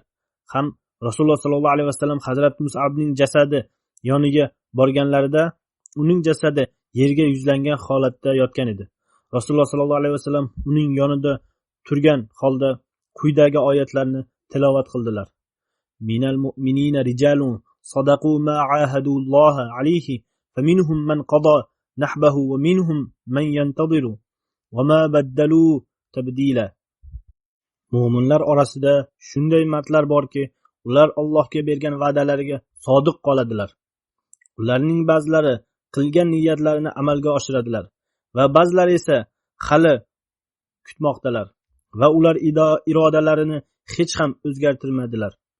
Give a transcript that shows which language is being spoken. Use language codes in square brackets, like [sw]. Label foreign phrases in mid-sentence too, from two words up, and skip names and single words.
[uz] Ham Rasululloh [ar] صلى الله عليه وسلم [uz] Hazrat Mus'abning jasadi yoniga borganlarida uning jasadi yerga yuzlangan holatda yotgan edi. Rasululloh [ar] صلى الله عليه وسلم [uz] uning yonida turgan holda quyidagi oyatlarni tilovat qildilar. [ar] من المؤمنين رجال صدقوا ما عاهدوا الله عليه فمنهم من قضى نحبه ومنهم من ينتظر وما بدلوا تبديلا. [uz] Mu'minlar orasida shunday mardlar borki, ular Allohga bergan va'dalariga sodiq qoladilar. Ularning ba'zilari qilgan niyatlarini amalga oshiradilar va ba'zilari esa hali kutmoqdalar va ular irodalarini hech ham o'zgartirmadilar.